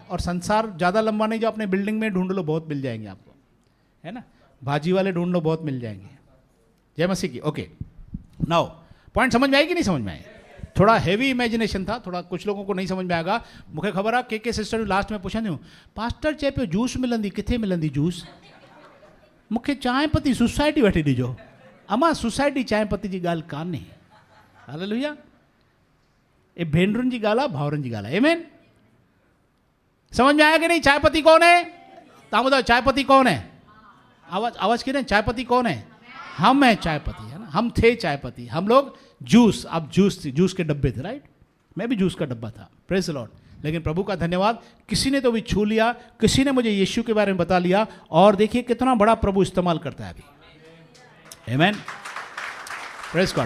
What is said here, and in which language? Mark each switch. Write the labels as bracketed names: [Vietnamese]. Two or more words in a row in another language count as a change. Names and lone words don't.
[Hindi] और संसार ज़्यादा लंबा नहीं, जो अपने बिल्डिंग में ढूंढ लो बहुत मिल जाएंगे आपको, है ना, भाजी वाले ढूंढ लो बहुत मिल जाएंगे। जय मसीह की। ओके, [English] now point [Hindi] समझ में आई कि नहीं समझ में आई? थोड़ा [English] heavy imagination [Hindi] था, थोड़ा कुछ लोगों को नहीं समझ में आएगा। मुझे खबर है के सिस्टर लास्ट में पूछा नहीं, पास्टर चे पे [Sindhi] जूस मिलंदी, किथे मिलंदी जूस? मूंखे चांहि पत्ती सोसाइटी वठी ॾिजो। अमा सोसाइटी चांहि पत्ती जी ॻाल्हि कान्हे, हालेलुया। ये भेनरुनि जी ॻाल्हि आहे, भाउरनि जी ॻाल्हि आहे, आमेन। [Hindi] समझ में आया कि नहीं? चाय पत्ती कौन है? [Sindhi] तव्हां ॿुधायो [Hindi] चाय पत्ती कौन है? आवाज की नहीं, चाय पत्ती कौन है? हम है चाय पत्ती, है ना, हम थे चाय पत्ती, हम लोग जूस। अब जूस के डब्बे थे, राइट, मैं भी जूस का डब्बा था, [English] praise the Lord. [Hindi] लेकिन प्रभु का धन्यवाद, किसी ने तो भी छू लिया, किसी ने मुझे यीशु के बारे में बता लिया, और देखिए कितना बड़ा प्रभु इस्तेमाल करता है अभी, आमेन, [English] praise God.